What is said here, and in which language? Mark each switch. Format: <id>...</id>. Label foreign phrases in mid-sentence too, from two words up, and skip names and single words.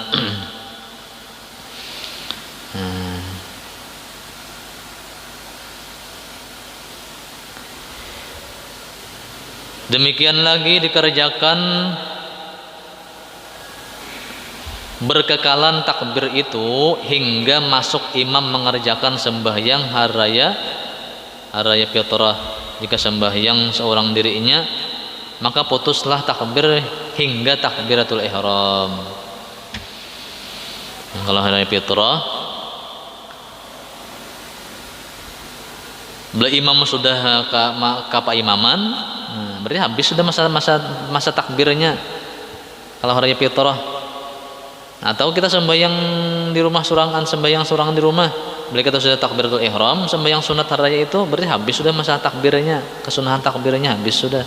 <ms>Demikian lagi dikerjakan berkekalan takbir itu hingga masuk imam mengerjakan sembahyang hari raya fitrah. Jika sembahyang seorang dirinya, maka putuslah takbir hingga takbiratul ihram.</ms> <bjn>Kalau hari raya fitrah, bila imam sudah ke imaman, berarti habis sudah masa takbirnya. Kalau hari fitrah, atau kita sembahyang di rumah surangan, sembahyang surangan di rumah, bila kita sudah takbiratul ihram, sembahyang sunat hari raya itu berarti habis sudah masa takbirnya, kesunahan takbirnya habis sudah.</bjn>